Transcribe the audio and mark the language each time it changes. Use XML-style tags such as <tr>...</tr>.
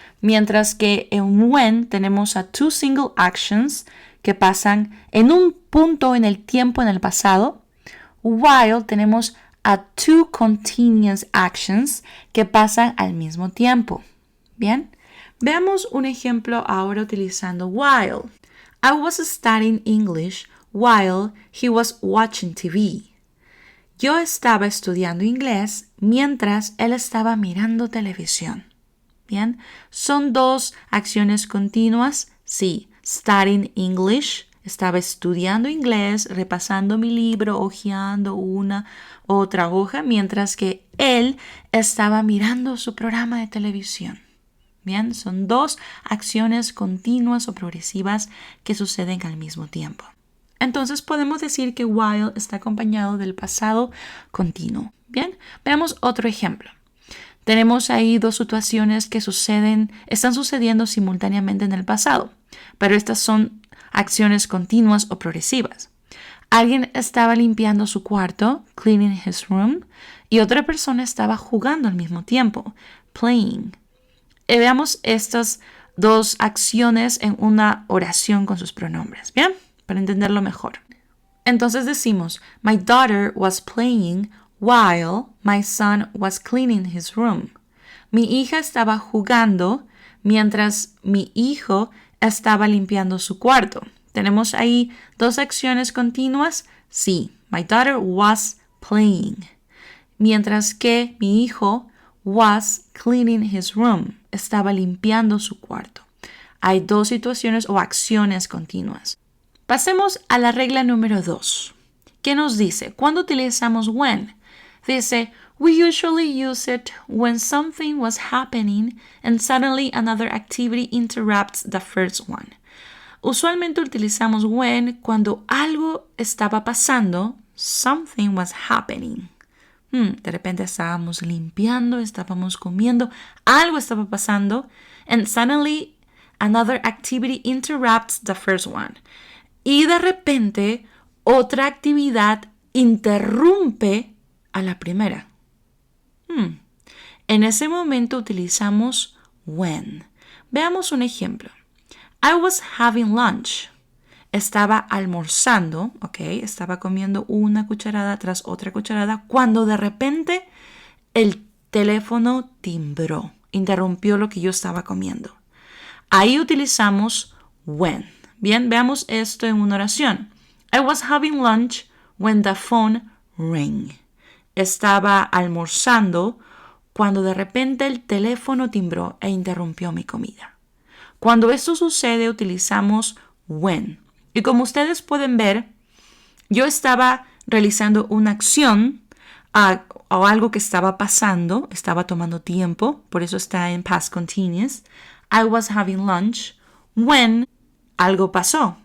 <es>Mientras que en when tenemos a</es> <en>two single actions</en> <es>que pasan en un punto en el tiempo en el pasado, while tenemos a</es> <en>two continuous actions</en> <es>que pasan al mismo tiempo. Bien, veamos un ejemplo ahora utilizando while.</es> <en>I was studying English while he was watching TV.</en> <es>Yo estaba estudiando inglés mientras él estaba mirando televisión. Bien, ¿son dos acciones continuas? Sí,</es> <en>studying English,</en> <es>estaba estudiando inglés, repasando mi libro, hojeando una otra hoja, mientras que él estaba mirando su programa de televisión. Bien, son dos acciones continuas o progresivas que suceden al mismo tiempo. Entonces podemos decir que while está acompañado del pasado continuo. Bien, veamos otro ejemplo. Tenemos ahí dos situaciones que están sucediendo simultáneamente en el pasado, pero estas son acciones continuas o progresivas. Alguien estaba limpiando su cuarto,</es> <en>cleaning his room,</en> <es>y otra persona estaba jugando al mismo tiempo, playing. Y veamos estas dos acciones en una oración con sus pronombres, ¿bien? Para entenderlo mejor. Entonces decimos,</es> <en>my daughter was playing while my son was cleaning his room.</en> <es>Mi hija estaba jugando mientras mi hijo estaba limpiando su cuarto. ¿Tenemos ahí dos acciones continuas?</es> <en>Sí, my daughter was playing.</en> <es>Mientras que mi hijo</es> <en>was cleaning his room.</en> <es>Estaba limpiando su cuarto. Hay dos situaciones o acciones continuas. Pasemos a la regla número 2. ¿Qué nos dice? ¿Cuándo utilizamos when?</es> <en>Dice, we usually use it when something was happening and suddenly another activity interrupts the first one.</en> <es>Usualmente utilizamos when cuando algo estaba pasando,</es> <en>something was happening.</en> <es>De repente estábamos limpiando, estábamos comiendo, algo estaba pasando,</es> <en>and suddenly another activity interrupts the first one.</en> <es>Y de repente otra actividad interrumpe a la primera. En ese momento utilizamos when. Veamos un ejemplo.</es> <en>I was having lunch.</en> <es>Estaba almorzando,</es> <en>¿ok?</en> <es>Estaba comiendo una cucharada tras otra cucharada cuando de repente el teléfono timbró, interrumpió lo que yo estaba comiendo. Ahí utilizamos when. Bien, veamos esto en una oración.</es> <en>I was having lunch when the phone rang.</en> <es>Estaba almorzando cuando de repente el teléfono timbró e interrumpió mi comida. Cuando esto sucede utilizamos when. Y como ustedes pueden ver, yo estaba realizando una acción o algo que estaba pasando, estaba tomando tiempo, por eso está en past continuous.</es> <en>I was having lunch when</en> <es>algo pasó.</es>